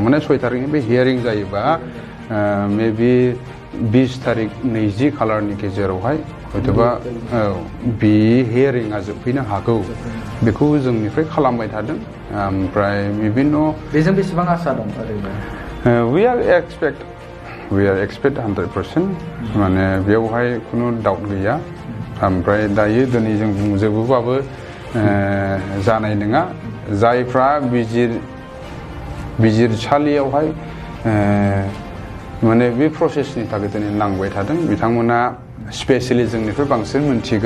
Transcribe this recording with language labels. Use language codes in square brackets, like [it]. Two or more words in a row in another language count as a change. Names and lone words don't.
[brx] माने 6 थारिखनि बे हियारिं जायोबा मेबि 20 थारिख 20 खालारनि गेजेरावहाय हयतोबा बे हियारिंआ जोबफैनो हागौ बेखौ जोंनिफ्राय खालामबाय थादों। ओमफ्राय बिभिन्न बेजों बेसेबां आसा दं ओरैनो? [en] We are expect 100% [brx] माने बेवहाय खुनु डाउट गैया। ओमफ्राय दायो दिनै जों बुंजोबोबाबो जानाय नङा। जायफ्रा बिजिरसालियावहाय माने बे प्रसेसनि थाखाय दिनै नांबाय थादों बिथांमोना स्पेसियेलि जोंनिफ्राय बांसिन मोनथिगोन।